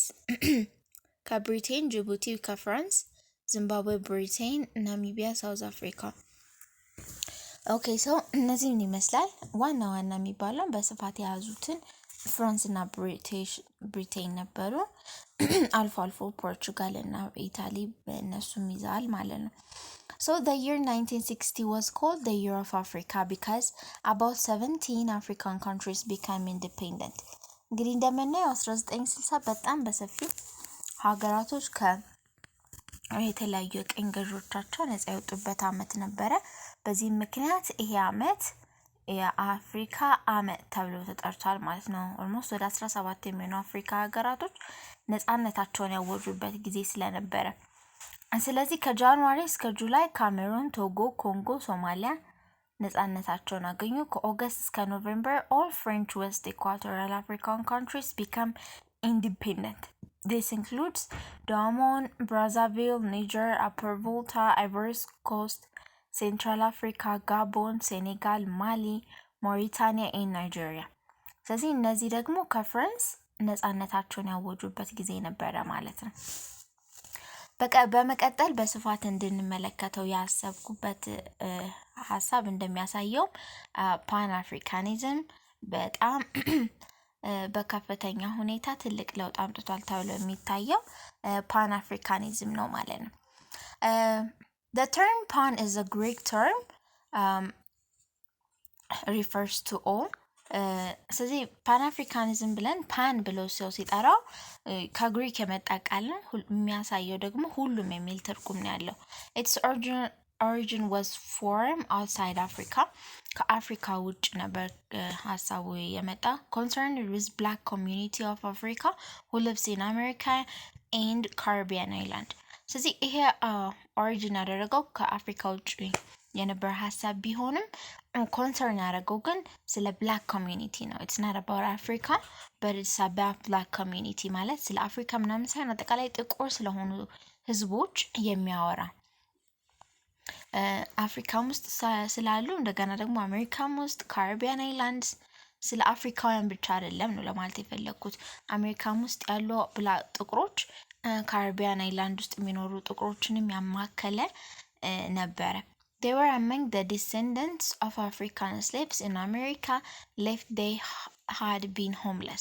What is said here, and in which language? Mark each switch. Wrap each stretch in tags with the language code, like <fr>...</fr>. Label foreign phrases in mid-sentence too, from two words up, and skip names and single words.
<am>ከብሪቴን፣ ጅቡቲ ከፍራንስ፣ ዚምባብዌ ብሪቴን፣ ናሚቢያ ሳውዝ አፍሪካ።</am> <en>okay so</en> <am>እነዚህን ይመስላል ዋና ዋና የሚባለው በስፋት የያዙትን ፍራንስ እና ብሪቴን ነበሩ። አልፎ አልፎ ፖርቹጋል እና ኢታሊ በእነሱም ይዛል ማለት ነው።</am> <en>So the year 1960 was called the year of Africa because about 17 African countries became independent.</en> <am>እንግዲህ እንደምናየው 1960 በጣም በሰፊው ሀገራቶች የተለያዩ የቀኝ ገዢዎቻቸው ነፃ የወጡበት አመት ነበረ። በዚህ ምክንያት ይሄ አመት የአፍሪካ አመት ተብሎ ተጠርቷል ማለት ነው። ኦልሞስት ወደ 17 የሚሆኑ አፍሪካ ሀገራቶች ነፃነታቸውን ያወጁበት ጊዜ ስለነበረ ስለዚህ ከጃንዋሪ እስከ ጁላይ ካሜሩን፣ ቶጎ፣ ኮንጎ፣ ሶማሊያ ነፃነታቸውን አገኙ። ከኦገስት እስከ ኖቬምበር</am> <en>all French West Equatorial African countries become independent. This includes Gabon, Brazzaville, Niger, Upper Volta, Ivory Coast, Central Africa, Gabon, Senegal, Mali, Mauritania and Nigeria.</en> <am>ስለዚህ እነዚህ ደግሞ ከፍራንስ ነፃነታቸውን ያወጁበት ጊዜ ነበረ ማለት ነው። በመቀጠል በስፋት እንድንመለከተው ያሰብኩበት ሀሳብ እንደሚያሳየው ፓን አፍሪካኒዝም በጣም በከፍተኛ ሁኔታ ትልቅ ለውጥ አምጥቷል ተብሎ የሚታየው ፓን አፍሪካኒዝም ነው ማለት ነው።</am> <en>The term pan is a Greek term refers to all.</en> <am>ስለዚህ ፓን አፍሪካኒዝም ብለን ፓን ብሎ ሰው ሲጠራው ከግሪክ የመጣ ቃል ነው። የሚያሳየው ደግሞ ሁሉም የሚል ትርጉም ነው ያለው።</am> <en>Its origin was formed outside Africa.</en> <am>ከአፍሪካ ውጭ ነበር ሀሳቡ የመጣ</am> <en>concerned with black community of Africa who lives in America and Caribbean island.</en> <am>ስለዚህ ይሄ ኦሪጂን ያደረገው ከአፍሪካ ውጭ የነበር ሀሳብ ቢሆንም ኮንሰርን ያደረገው ግን ስለ</am> <en>black community</en> <am>ነው።</am> <en>it's not about Africa but it's about black community</en> <am>ማለት ስለ አፍሪካ ምናምን ሳይሆን አጠቃላይ ጥቁር ስለሆኑ ህዝቦች የሚያወራ አፍሪካም ውስጥ ስላሉ እንደገና ደግሞ አሜሪካም ውስጥ ካሪቢያን አይላንድስ ስለ አፍሪካውያን ብቻ አይደለም ነው ለማለት የፈለኩት። አሜሪካም ውስጥ ያሉ ጥቁሮች ካሪቢያን አይላንድ ውስጥ የሚኖሩ ጥቁሮችንም ያማከለ ነበረ።</am> <en>They were among the descendants of African slaves in America left they had been homeless.</en>